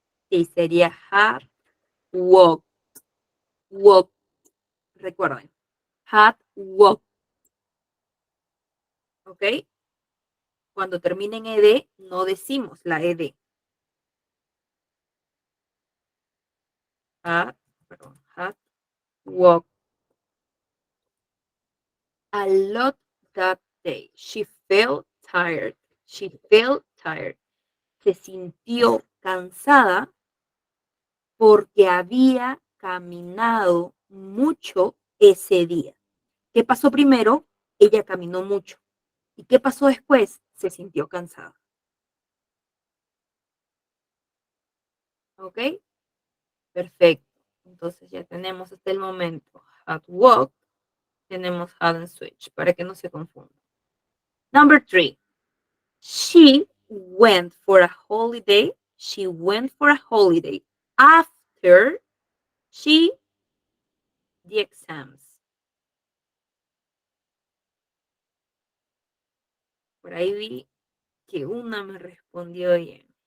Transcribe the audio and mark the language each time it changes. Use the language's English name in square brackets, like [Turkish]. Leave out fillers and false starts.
[Spanish] Sí, sería [English] had walked. Walked. [Spanish] Recuerden. [English] Had walked. ¿Ok? [Spanish] Cuando termina en ed, no decimos la ed. [English] Had, [Spanish] perdón, [English] had walked a lot that day. She felt tired. She felt tired. [Spanish] Se sintió cansada porque había caminado mucho ese día. ¿Qué pasó primero? Ella caminó mucho. ¿Y qué pasó después? Se sintió cansada. ¿Ok? Perfecto. Entonces ya tenemos hasta el momento had walked, tenemos hadn't switched, para que no se confunda. [English] Number 3. She went for a holiday. She went for a holiday after she the exams. [Spanish] Por ahí vi que una me respondió bien.